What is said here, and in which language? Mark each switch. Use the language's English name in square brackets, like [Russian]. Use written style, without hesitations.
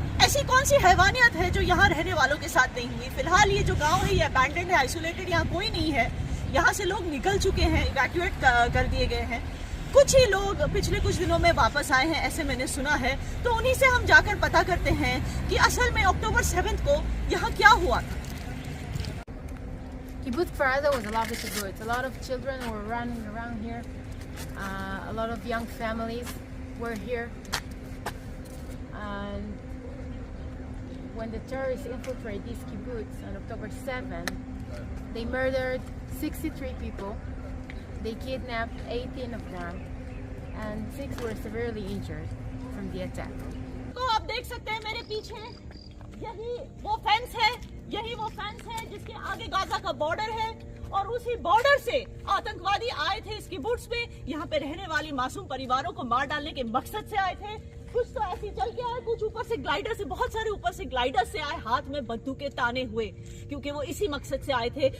[Hindi] ऐसी कौन सी हैवानियत है जो यहाँ रहने वालों के साथ नहीं हुई? फिलहाल ये जो गांव है ये अबैंडन्ड है, आइसोलेटेड, यहाँ कोई नहीं है। यहाँ से लोग निकल चुके हैं, इवैक्यूएट कर दिए गए हैं। कुछ ही लोग पिछले कुछ दिनों में वापस आए हैं, ऐसे मैंने सुना है। तो उन्हीं से हम जाकर पता करते हैं कि असल में अक्टूबर 7 को यहाँ क्या हुआ था। [English] Kibbutz Kfar Aza was a lot to do. It's a lot of children were running around here. A lot of young families were here. And when the terrorists infiltrated this kibbutz on October 7, they murdered 63 people. They kidnapped 18 of them, and 6 were severely injured from the attack. [Hindi] तो आप देख सकते हैं मेरे पीछे यही वो fence है, यही वो फेंस है जिसके आगे गाजा का बॉर्डर है। और उसी बॉर्डर से आतंकवादी आए थे इस किबुट्स पे। यहाँ पे रहने वाली मासूम परिवारों को मार डालने के मकसद से आए थे। कुछ तो ऐसे चल के आए, कुछ ऊपर से ग्लाइडर से, बहुत सारे ऊपर से ग्लाइडर से आए, हाथ में बंदूकें ताने हुए, क्योंकि वो इसी मकसद से आए थे।